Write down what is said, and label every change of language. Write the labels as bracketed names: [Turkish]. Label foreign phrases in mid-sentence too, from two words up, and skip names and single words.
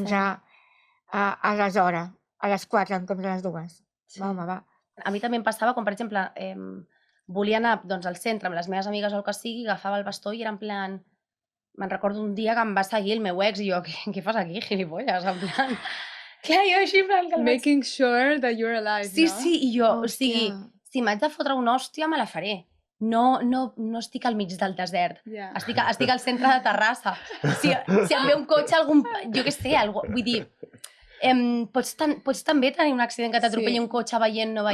[Catalan] menjar a les hores, a les 4 en comptes de les 2. Sí. Va, home, va. A mi també em passava, com per exemple, volia anar doncs, al centre amb les meves amigues o el que sigui, agafava el bastó i era en plan... Me'n recordo un dia que em va seguir el meu ex i jo, què fas aquí, gilipolles? En plan... Clar, jo així, en plan... Que el vaig- [English] Making sure that you're alive, [Catalan] Sí, no? sí, i jo, o sigui, Hòstia. si m'haig de fotre una hòstia, me la faré. No estic al mig del desert. Ja. Estic al centre de Terrassa. Si em ve un cotxe, jo què sé, vull dir, pots també tenir un accident que t'atropelli Sí. un cotxe veient, no